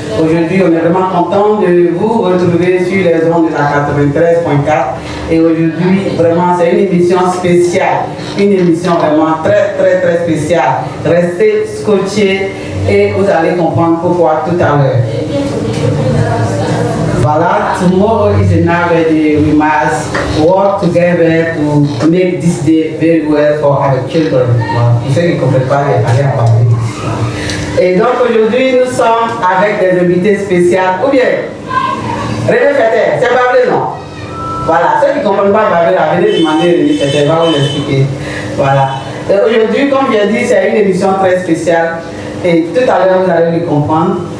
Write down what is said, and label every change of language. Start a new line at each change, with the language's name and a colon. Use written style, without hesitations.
French: Aujourd'hui, on est vraiment content de vous retrouver sur les ondes de la 93.4. Et aujourd'hui, vraiment, c'est une émission spéciale. Une émission vraiment très spéciale. Restez scotchés et vous allez comprendre pourquoi tout à l'heure.
English: Voilà, tomorrow is another day. We must work together to make this day very well for our children.
French: Pour ceux qui ne comprennent pas, allez en parler. Et donc aujourd'hui, nous sommes avec des invités spéciaux. Ou bien, René Fetter, c'est pas vrai, non? Voilà, ceux qui ne comprennent pas, venez demander René Fetter, va vous l'expliquer. Voilà. Aujourd'hui, comme j'ai dit, c'est une émission très spéciale. Et tout à l'heure, vous allez le comprendre.